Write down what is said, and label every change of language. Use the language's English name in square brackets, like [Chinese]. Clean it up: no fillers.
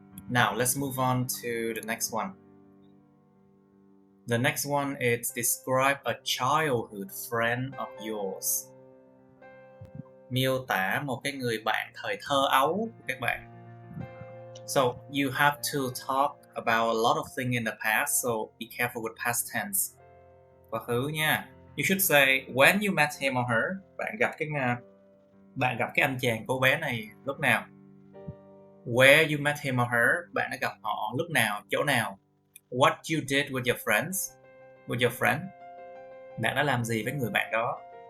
[English] Now let's move on to the next one. The next one is describe a childhood friend of yours. [Vietnamese] Miêu tả một cái người bạn thời thơ ấu của các bạn. [English] So you have to talk about a lot of things in the past, so be careful with past tense. [Vietnamese] Quá khứ nha. [English] You should say when you met him or her. [Vietnamese] Bạn gặp cái anh chàng cô bé này lúc nào? [English] Where you met him or her. [Vietnamese] Bạn đã gặp họ lúc nào, chỗ nào? [English] What you did with your friend. [Vietnamese] Bạn đã làm gì với người bạn đó?